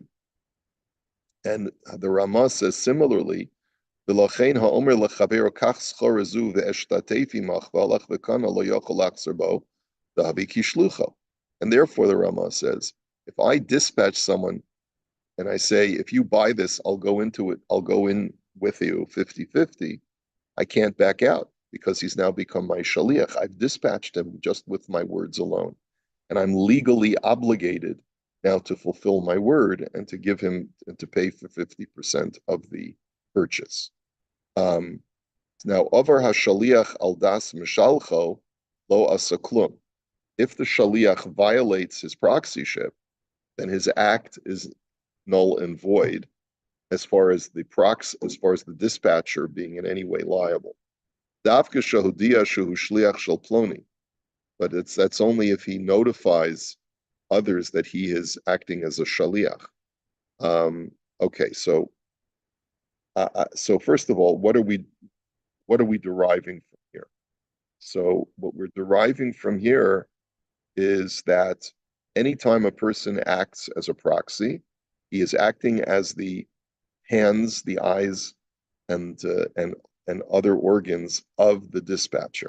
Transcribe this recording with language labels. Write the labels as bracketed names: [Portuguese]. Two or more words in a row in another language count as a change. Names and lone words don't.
[English] And the Ramah says similarly, and therefore the Ramah says, if I dispatch someone and I say, if you buy this, I'll go in with you 50-50, I can't back out because he's now become my shaliach. I've dispatched him just with my words alone. And I'm legally obligated now to fulfill my word and to give him and to pay for 50% of the purchase. [Hebrew] Now, עובר השליח על דעת משלחו לא עשה כלום. [English] If the shaliach violates his proxyship, then his act is null and void as far as the dispatcher being in any way liable. [Hebrew] דווקא שהודיע שהוא שליח של פלוני. [English] But that's only if he notifies others that he is acting as a shaliach. Okay, so first of all, what are we deriving from here? So what we're deriving from here is that anytime a person acts as a proxy, he is acting as the hands, the eyes, and other organs of the dispatcher.